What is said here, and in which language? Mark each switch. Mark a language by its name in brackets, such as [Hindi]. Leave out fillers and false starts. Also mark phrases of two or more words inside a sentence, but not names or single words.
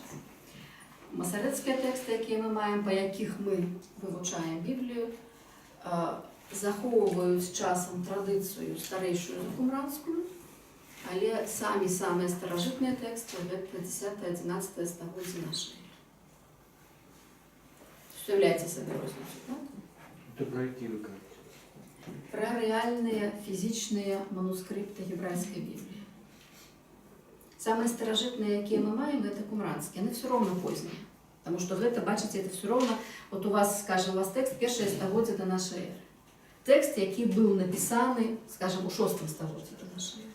[Belarusian] Масарэцкія тэксты, якія мы маем, па якіх мы вывучаем Біблію, захоўваюць часам традыцыю старэйшую за кумранскую, але самыя старажытныя тэксты гэта 10-11 стагоддзя нашай эры. Уявляеце сабе розніцу, так? [Ukrainian] Это про які ви кажете? [Belarusian] Про рэальныя фізічныя манускрипты гебрайскай Бібліі. Самыя старажытныя, якія мы маем, гэта кумранскія. Яны все роўна познія. Таму што гэта, бачыце, это все роўна, вот у вас, скажем, у вас тэкст першае стагоддзя да нашай эры. Тэкст, які быў напісаны, скажем, у 6 стагоддзі да нашай эры.